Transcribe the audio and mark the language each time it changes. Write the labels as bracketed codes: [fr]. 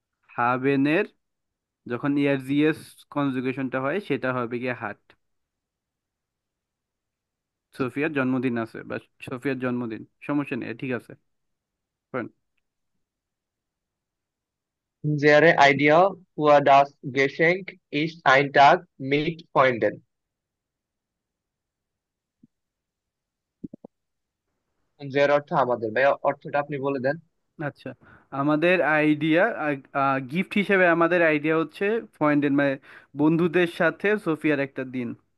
[bn] হাবেনের যখন ইয়ার জিএস কনজুগেশনটা হয় সেটা হবে গিয়ে হার্ট। সোফিয়ার জন্মদিন আছে বা সোফিয়ার জন্মদিন, সমস্যা নেই, ঠিক আছে। [en] Fine. [de] Unsere Idee für das Geschenk ist ein Tag mit Freunden. [bn] Unsere অর্থ আমাদের, ভাই অর্থটা আপনি বলে দেন। আচ্ছা, আমাদের আইডিয়া, গিফট হিসেবে আমাদের আইডিয়া হচ্ছে ফ্রেন্ডের মানে বন্ধুদের সাথে সোফিয়ার একটা দিন।